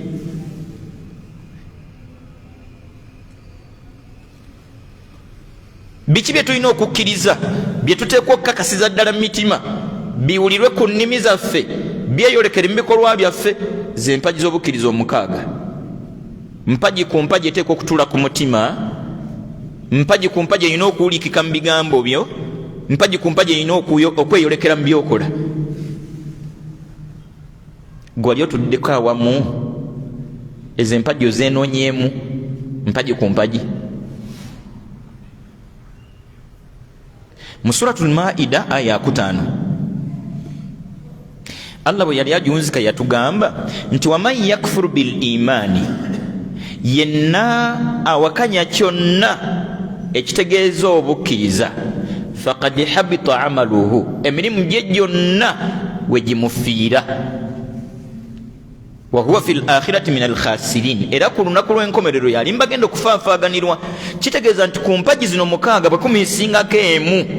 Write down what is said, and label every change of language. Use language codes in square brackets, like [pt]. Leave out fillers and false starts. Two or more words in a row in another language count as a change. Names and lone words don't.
[lg] biki bye tulina okukkiriza bye tuteekwa okukakasiza ddala mu mitima biwulirwe ku nnimi zaffe byeyolekere mu bikolwa byaffe ze mpagi z'obukkiriza 6 mpagi ku mpagi eteekwa okutuula ku mutima mpagi ku mpagi erina okuwulikika mu bigambo byo mpagi ku mpagi erina okweyolekera mu byokola gwali otuddeko awamu ezo empagi ozenoonyeemu mpagi ku mpagi mu suratul maida aya 5 Allah bwe yali ajunzika yatugamba nti [ar] ومن يكفر بالإيمان [lg] yenna awakanya kyonna ekitegeeza obukkiriza [ar] فقد حبط عمله [lg] emirimu gye gyonna wegimufiira [ar] وهو في الآخرة من الخاسرين [lg] era ku lunaku lw'enkomerero yalimba genda okufaafaaganirwa kitegeeza nti ku mpagi zino 6 bwe kumisingako emu